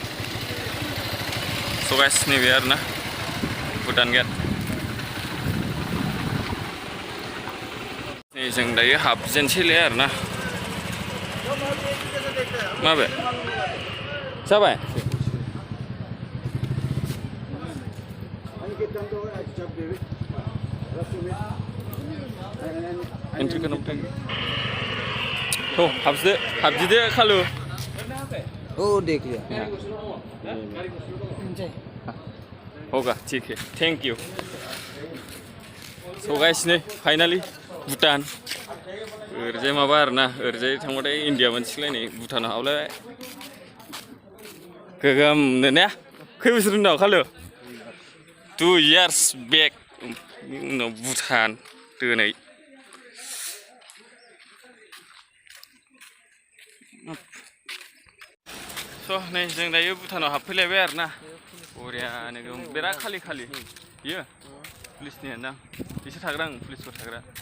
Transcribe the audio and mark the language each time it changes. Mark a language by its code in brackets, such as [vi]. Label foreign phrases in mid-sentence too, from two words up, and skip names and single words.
[en] So guys, [brx] नैबे आरोना भुटान गेट नै जों दायो हाबजेनसैलाय आरोना माबे जाबाय एन्ट्रिखौ थ' हाबजिदो खालु [hi] ओ देख लिया होगा ठीक है [en] thank you so guys [brx] नै फाइनालि भुटान ओरैजाय माबा आरोना ओरैजाय थांबाथाय इन्डिया मोनसिगोनलाय नै भुटानाव हाबलायबाय गोगोमनो ने खै बोसोर उनाव खालु [en] 2 years back [brx] उनाव भुटान दिनै स' नै जों दायो भुटानाव हाबफैलायबाय आरोना बरियानो बिराद खालि बियो पुलिसनि होनदां बिसोर थाग्रा पुलिसफोर थाग्रा